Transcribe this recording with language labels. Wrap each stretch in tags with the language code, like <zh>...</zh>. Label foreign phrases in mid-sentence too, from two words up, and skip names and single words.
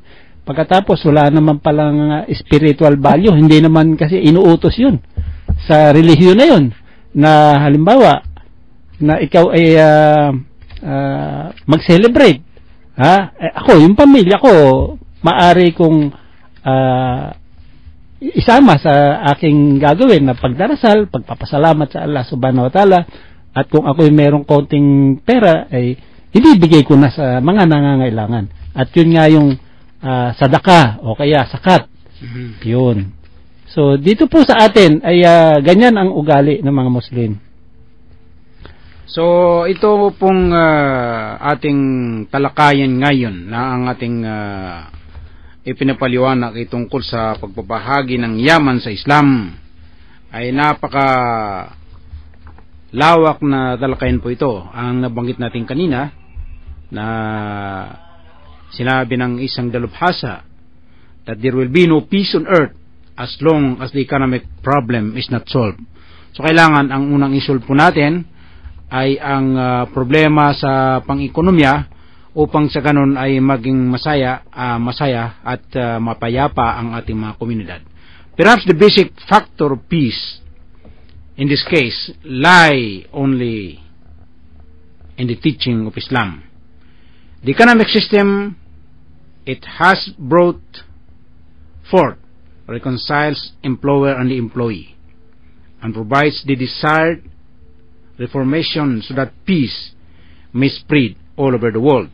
<tl>Pagkatapos wala naman palang spiritual value, hindi naman kasi inuutos yun sa relihiyon na yun, na halimbawa na ikaw ay mag-celebrate, ako, yung pamilya ko, maari kong isama sa aking gagawin na pagdarasal, pagpapasalamat sa Allah</tl> <ar>سبحانه وتعالى,</ar> <tl>at kung ako ay merong konting pera, ay ibibigay ko na sa mga nangangailangan. At yun nga yung sadaka o kaya sakat. Yun. So dito po sa atin ay ganyan ang ugali ng mga Muslim. So ito pong ating talakayan ngayon na ang ating ipinapaliwanag ay tungkol sa pagbabahagi ng yaman sa Islam ay napaka lawak na talakayan po ito. Ang nabanggit natin kanina na sinabi ng isang dalubhasa</tl> <en>that there will be no peace on earth as long as the economic problem is not solved.</en> <tl>So kailangan ang unang isolve po natin ay ang problema sa pang-ekonomiya upang sa ganun ay maging masaya at mapayapa ang ating mga komunidad.</tl> <en>Perhaps the basic factor of peace in this case lie only in the teaching of Islam. The economic system it has brought forth reconciles employer and the employee and provides the desired reformation so that peace may spread all over the world.</en>